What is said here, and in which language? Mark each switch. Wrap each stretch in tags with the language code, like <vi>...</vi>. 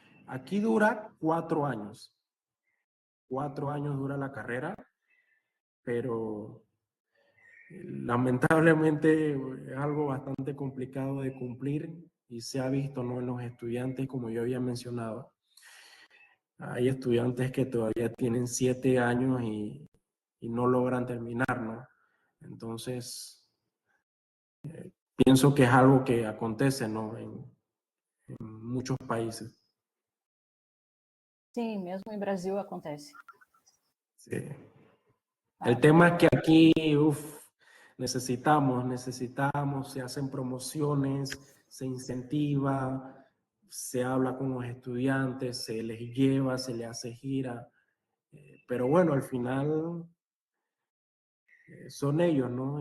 <es>Aquí dura 4 años. 4 años dura la carrera, pero lamentablemente es algo bastante complicado de cumplir y se ha visto, ¿no?, en los estudiantes, como yo había mencionado. Hay estudiantes que todavía tienen 7 años y no logran terminar, ¿no? Entonces, pienso que es algo que acontece, ¿no?, en muchos países.</es> <pt>Sim, mesmo em Brasil acontece.</pt> <es>Sí. El tema es que aquí, necesitamos, se hacen promociones, se incentiva, se habla con los estudiantes, se les lleva, se les hace gira, pero bueno, al final son ellos, ¿no?</es>